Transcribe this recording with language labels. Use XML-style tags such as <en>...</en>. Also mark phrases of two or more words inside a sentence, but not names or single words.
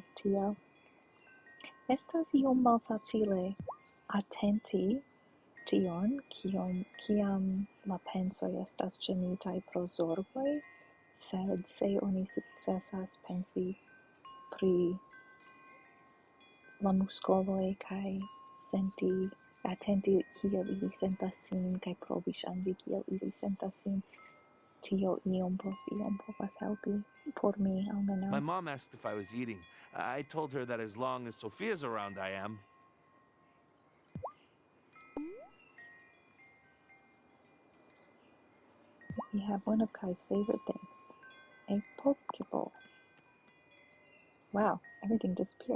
<eo>Tial estas iom malfacile atenti tion, kiam la pensoj estas ĝenitaj pro zorgoj, sed se oni sukcesas pensi pri la muskoloj kaj atenti kiel ili sentas sin kaj provi ŝanĝi kiel ili sentas sin, tio iom post iom povas helpi por mi almenaŭ.</eo> <en>My mom asked if I was eating. I told her that as long as Sophia's around, I am. We have one of Kai's favorite things, a Pokeball. Wow, everything disappeared.</en>